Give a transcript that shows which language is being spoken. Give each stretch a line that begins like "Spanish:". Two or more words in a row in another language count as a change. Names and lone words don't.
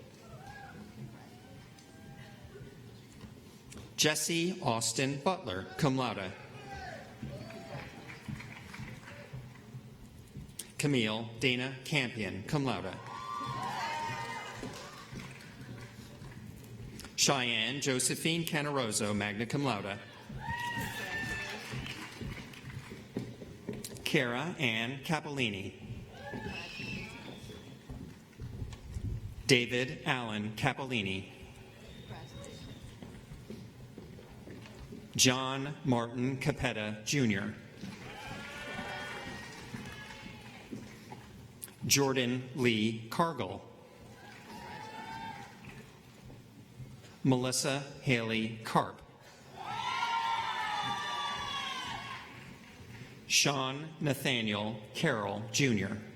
English: Jesse Austin Butler,
Latin: cum laude.
English: Camille Dana Campion,
Latin: cum laude.
English: Cheyenne Josephine Canaroso,
Latin: magna cum laude.
English: Kara Ann Capellini. David Allen Capellini. John Martin Capetta, Jr. Jordan Lee Cargill. Melissa Haley Karp. Sean Nathaniel Carroll, Jr.